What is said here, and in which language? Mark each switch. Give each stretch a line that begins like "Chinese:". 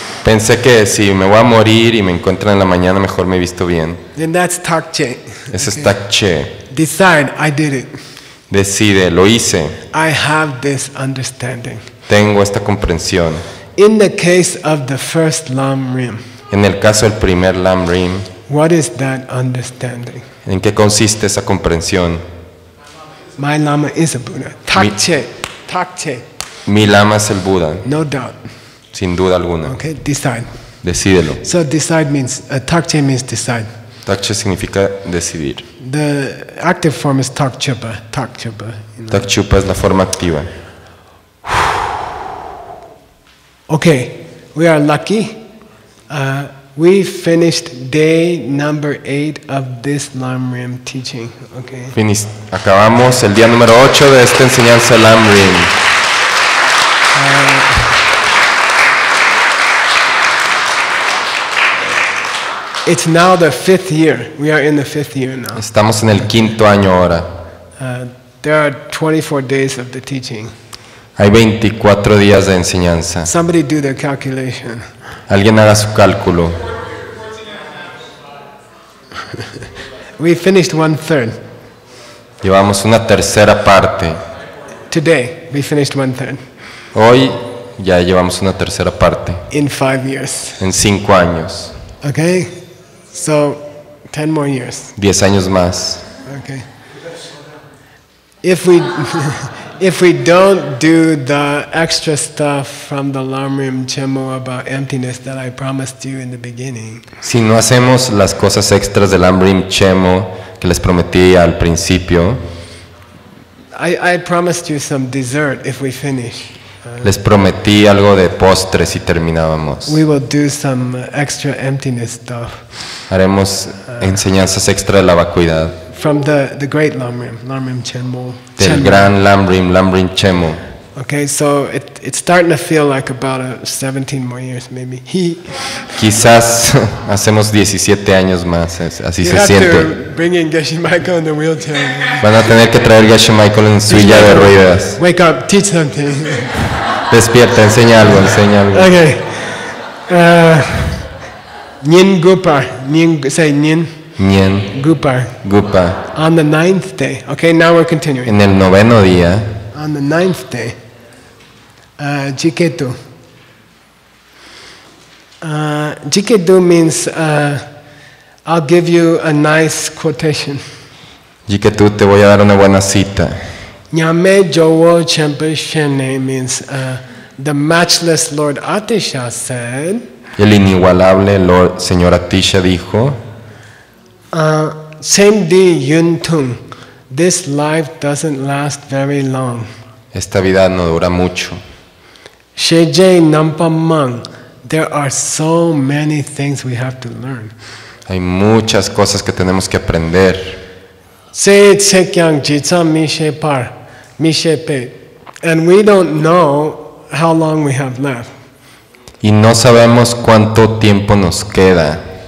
Spanish: Pensé que si me voy a morir y me encuentran en la mañana, mejor me he visto bien.
English: Then that's Takche.
Spanish: Ese es Takche.
English: Decide, I did it.
Spanish: Decide, lo hice.
English: I have this understanding.
Spanish: Tengo esta comprensión.
English: In the case of the first Lam Rim,
Spanish: En el caso del primer LAM RIM,
English: what is that understanding?
Spanish: ¿en qué consiste esa comprensión?
English: My Lama is a Buddha. Takche, Takche,
Spanish: Mi lama es el Buda,
English: no doubt.
Spanish: sin duda alguna.
English: Okay, decide.
Spanish: Decídelo.
English: So decide means, Takche means decide.
Spanish: Takche significa decidir.
English: The active form is Takchupa, Takchupa. You know.
Spanish: Takchupa es la forma activa.
English: Okay, we are lucky. We finished day number 8 of this Lam Rim teaching. Okay.
Spanish: Acabamos el día número 8 de esta enseñanza LAM RIM.
English: It's now the 5th year. We are in the 5th year now.
Spanish: Estamos en el 5º año ahora.
English: There are 24 days of the teaching.
Spanish: Hay 24 días de enseñanza.
English: Somebody do the calculation.
Spanish: Alguien haga su cálculo.
English: We finished 1/3.
Spanish: Llevamos una tercera parte.
English: Today, we finished 1/3.
Spanish: Hoy ya llevamos una tercera parte.
English: In 5 years.
Spanish: En 5 años.
English: Okay? So, 10 more years.
Spanish: 10 años más.
English: Okay. If we don't do the extra stuff from the Lam Rim Chemo about emptiness that I promised you in the beginning,
Spanish: Si no hacemos las cosas extras del LAM RIM Chemo que les prometí al principio,
English: I promised you some dessert if we finish.
Spanish: les prometí algo de postre si terminábamos.
English: We will do some extra emptiness stuff
Spanish: Haremos enseñanzas extra de la vacuidad.
English: from the great Lam Rim Chemo.
Spanish: Del gran LAM RIM Chemo.
English: Okay, so it's starting to feel like about 17 more years maybe.
Spanish: Quizás hacemos 17 años más, así
English: You
Spanish: se
English: have
Spanish: siente.
English: to bring in Geshe Michael in the wheelchair.
Spanish: Van a tener que traer Geshe Michael en su silla de ruedas.
English: Wake up, teach something.
Spanish: Despierta, enseña algo, enseña algo.
English: Okay.
Tibetan: Nyin Gupar. Say Nyin Nien, Gupar. Gupa.
English: On the 9th day. Okay, now we're continuing.
Spanish: En el 9º día,
English: On the 9th day, Jiketu. Jiketu means I'll give you a nice quotation.
Spanish: Y que tú te voy a dar una buena cita.
Tibetan: Nyame Jowo Chempe Shene
English: means the matchless Lord Atisha said,
Spanish: El inigualable Lord, Señor Atisha dijo,
Tibetan: Same di Yun Tung,
English: this life doesn't last very long.
Spanish: esta vida no dura mucho.
Tibetan: Sheje Nampa Mang,
English: there are so many things we have to learn.
Spanish: Hay muchas cosas que tenemos que aprender.
Tibetan: Se Tsekyang Jitsa Mishe Par, Mishe Pe,
English: and we don't know how long we have left.
Spanish: Y no sabemos cuánto tiempo nos queda.